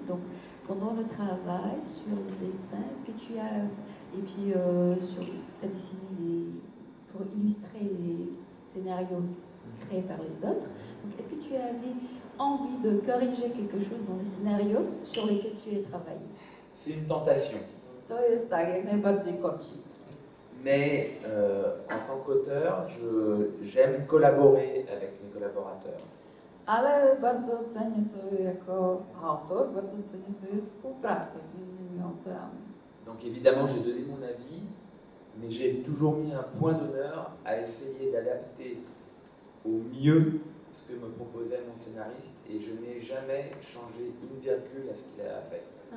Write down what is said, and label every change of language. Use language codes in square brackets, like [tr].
[fr] Donc, pendant le travail sur les dessins, est-ce que tu as. Et puis, tu as dessiné pour illustrer les scénarios créés par les autres. Donc, est-ce que tu avais envie de corriger quelque chose dans les scénarios sur lesquels tu as travaillé? C'est une tentation. [pl] To jest tak, jak najbardziej kącik. [fr] Mais en tant qu'auteur, j'aime collaborer avec mes collaborateurs. [pl] Ale bardzo cenię sobie jako autor, bardzo cenię sobie współpracę z innymi autorami. [fr] Donc évidemment, j'ai donné mon avis, mais j'ai toujours mis un point d'honneur à essayer d'adapter au mieux ce que me proposait mon scénariste et je n'ai jamais changé une virgule à ce qu'il a fait.